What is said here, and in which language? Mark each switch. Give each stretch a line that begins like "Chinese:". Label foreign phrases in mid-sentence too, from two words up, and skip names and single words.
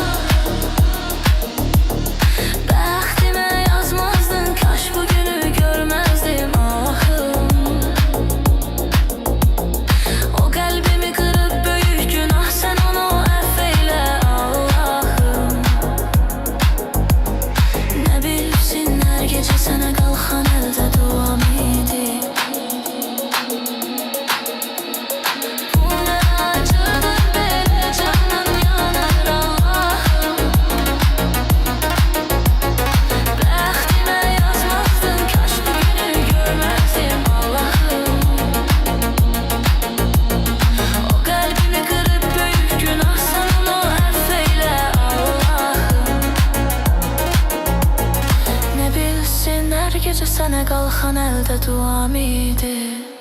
Azerbaijani: Bəxtimə yazmazdın, kaş bugünü görməzdim ahım. O qəlbimi qırıb böyük günah, sən onu əff eylə Allahım.
Turkish: Ne bilsin her gece sana kalkan elde duam idi. Bu ne acıdır böyle, canım yanar Allah'ım.
Azerbaijani: Bəxtimə yazmazdın, kaş bugünü görməzdim Allah'ım. O qəlbimi qırıb böyük günah, sən onu əff eylə Allah'ım.
Turkish: Ne bilsin her gece sana kalkan elde duam idi.